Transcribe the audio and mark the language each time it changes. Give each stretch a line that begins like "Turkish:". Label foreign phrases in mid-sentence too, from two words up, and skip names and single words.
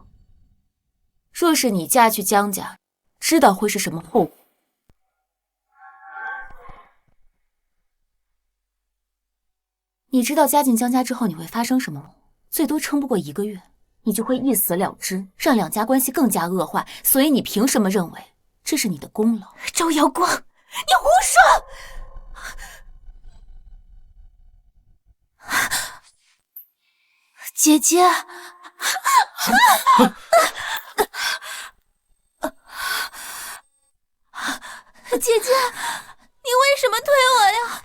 Chinese: 若是你嫁去江家，知道會是什麼後果？你知道嫁進江家之後你會發生什麼嗎？最多撐不過1個月，你就會一死了之，讓兩家關係更加惡化。所以你憑什麼認為這是你的功勞？周瑤光，你胡說！姐姐，姐姐，你為什麼推我呀？